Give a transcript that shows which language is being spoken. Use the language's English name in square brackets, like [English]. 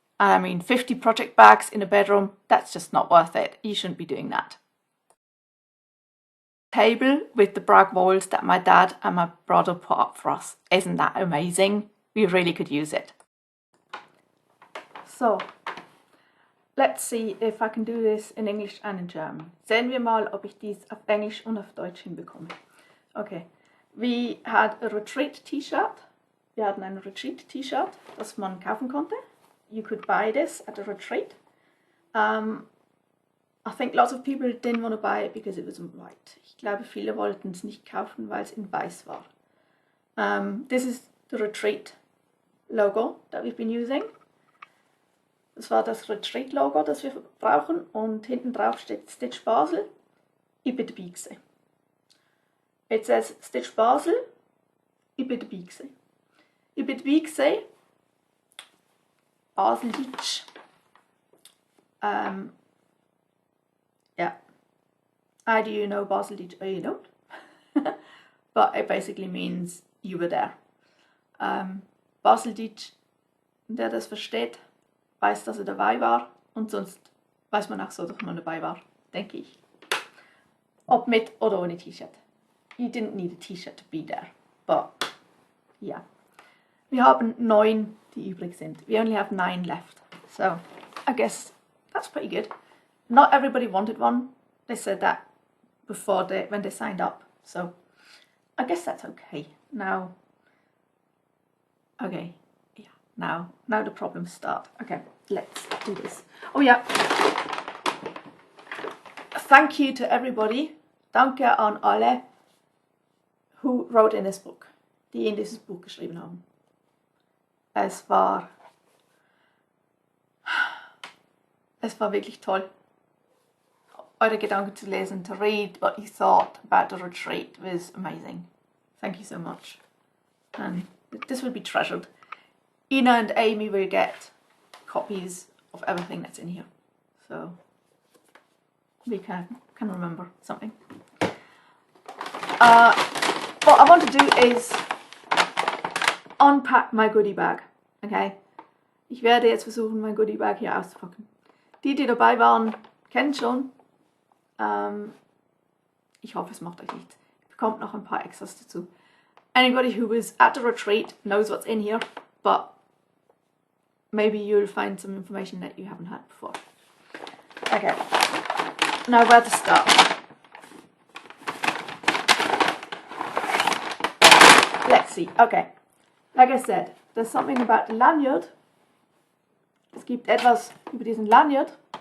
[English] I mean, 50 project bags in a bedroom, that's just not worth it. You shouldn't be doing that. Table with the brag walls that my dad and my brother put up for us. Isn't that amazing? We really could use it. So, let's see if I can do this in English and in German. [German] Sehen wir mal, ob ich dies auf Englisch und auf Deutsch hinbekomme. [English] Okay, we had a retreat t-shirt. [German] Wir hatten ein retreat t-shirt, das man kaufen konnte. [English] You could buy this at the retreat. I think lots of people didn't want to buy it because it was in white. [German] Ich glaube, viele wollten es nicht kaufen, weil es in weiß war. [English] This is the retreat logo that we've been using. [German] Das war das Retreat Logo, das wir brauchen, und hinten drauf steht StitchBasel. Ich bin dabei gewesen. [English] It says StitchBasel. [German] Ich bin dabei gewesen. Ich bin dabei gewesen. Basel Deutsch. Ja, [English] either you know Basel or you don't. But it basically means you were there. [German] Baseldeutsch, der das versteht, weiß, dass er dabei war, und sonst weiß man auch so, dass man dabei war, denke ich. Ob mit oder ohne T-Shirt. [English] You didn't need a T-Shirt to be there, but yeah. [German] Wir haben 9, die übrig sind. [English] We only have 9 left, so I guess that's pretty good. Not everybody wanted one. They said that before when they signed up, so I guess that's okay. Now, okay, yeah, now the problems start. Okay, let's do this. Oh yeah, thank you to everybody. [German] Danke an alle [English] who wrote in this book, [German] die in dieses Buch geschrieben haben. Es war wirklich toll, eure Gedanken zu lesen, [English] to read what you thought about the retreat was amazing. Thank you so much. And this will be treasured. Ina and Amy will get copies of everything that's in here, so we can remember something. What I want to do is unpack my goodie bag. Okay? [German] Ich werde jetzt versuchen, mein Goodie Bag hier auszupacken. Die dabei waren, kennen schon. Ich hoffe, es macht euch nichts. Ihr bekommt noch ein paar Extras dazu. [English] Anybody who was at the retreat knows what's in here, but maybe you'll find some information that you haven't had before. Okay, now where to start? Let's see. Okay, like I said, there's something about the lanyard. [German] Es gibt etwas über diesen Lanyard.